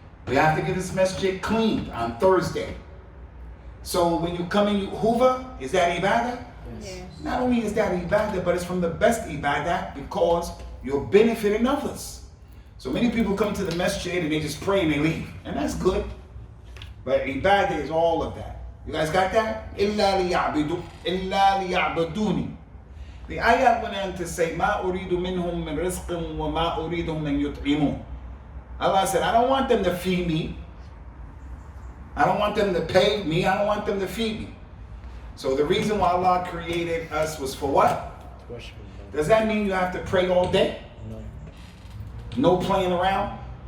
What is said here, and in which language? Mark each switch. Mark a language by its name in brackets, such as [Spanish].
[English] We have to get this masjid cleaned on Thursday. So when you come in, you hoover, is that ibadah? Yes. Not only is that ibadah, but it's from the best ibadah because you're benefiting others. So many people come to the masjid and they just pray and they leave. And that's good. But ibadah is all of that. You guys got that? [Arabic] إِلَّا لِيَعْبُدُونِ. [English] The ayat went on to say, [Arabic] مَا أُرِيدُ مِنْهُمْ مِنْ رِزْقٍ وَمَا أُرِيدُهُمْ أَنْ يُطْعِمُونَ. [English] Allah said, I don't want them to feed me. I don't want them to pay me. I don't want them to feed me. So the reason why Allah created us was for what? Worship Allah. Does that mean you have to pray all day? No. No playing around?